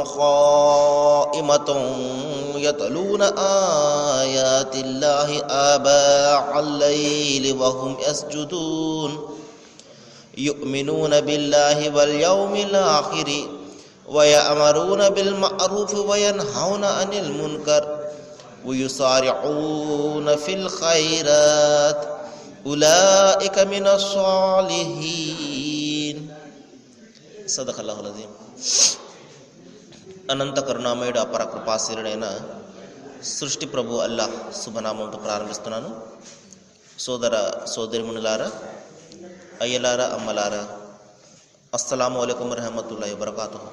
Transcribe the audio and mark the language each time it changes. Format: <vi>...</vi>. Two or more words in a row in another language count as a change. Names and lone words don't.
<ar>قائمة يتلون آيات الله آناء الليل وهم يسجدون يؤمنون بالله واليوم الآخر ويأمرون بالمعروف وينهون عن المنكر ويسارعون في الخيرات أولئك من الصالحين. صدق الله العظيم.</ar> <te>అనంత కరుణామయుడు అపర కృపాశీలుడైన సృష్టి ప్రభు అల్లాహ్ శుభనామంతో ప్రారంభిస్తున్నాను. సోదర సోదరిమణులారా, అయ్యలారా, అమ్మలారా,</te> <ar>السلام عليكم ورحمة الله وبركاته.</ar>